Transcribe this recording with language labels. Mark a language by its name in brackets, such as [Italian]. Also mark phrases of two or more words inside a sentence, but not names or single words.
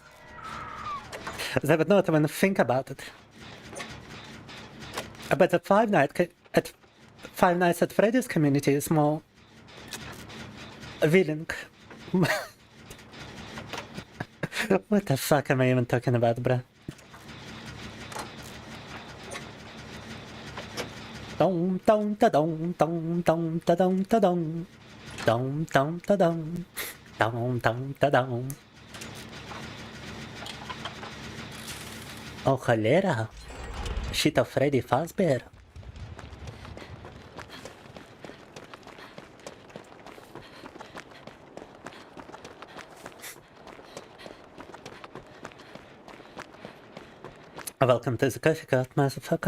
[English] They would not even think about it. I bet the 5 Nights at Freddy's community is more willing. What the fuck am I even talking about, bruh? Dong dong da dong dong dong da dong da dong dong dong da dong dong dong da dong. Oh холера! Shit of Freddy Fazbear. Welcome to the coffee cart, motherfucker.